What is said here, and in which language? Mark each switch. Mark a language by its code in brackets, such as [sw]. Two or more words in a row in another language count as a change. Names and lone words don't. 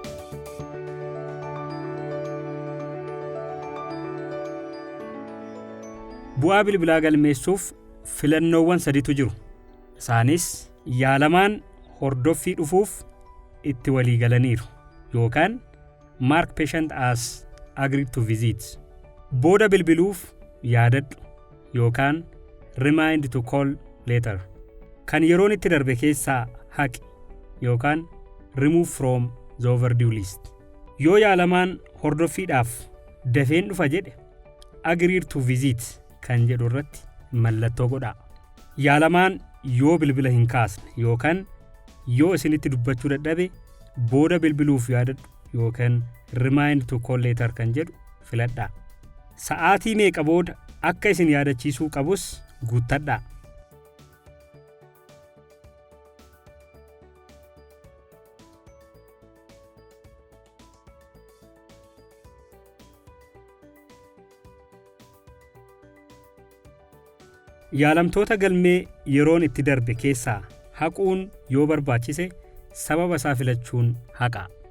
[om] Bu'aa bilbilaa galmeessuuf filannoowwan sadiitu jiru. Isaanis yaalamaan hordoffii dhufuuf itti walii galaniiru yookaan [en] mark patient as agreed to visit. [om] Booda bilbiluuf yaadadhu yookaan [en] remind to call later. [om] Kan yeroon itti darbe keessaa haqi yookaan [en] remove from the overdue list. [om] Yoo yaalamaan hordoffiidhaaf dafeen dhufa jedhe [en] agreed to visit [om] kan jedhu irratti mallattoo godhaa. Yaalamaan yoo bilbila hin kaasne yookaan yoo isinitti dubbachuu dadhabe booda bilbiluuf yaadadhu yookaan [en] remind to call later [om] kan jedhu filadhaa. Sa'aatii meeqa booda akka isin yaadachiisuu qabus guuttadhaa. Yaalamtoota galmee yeroon itti darbe keessaa haquun yoo barbaachise sababa isaa filachuun haqaa.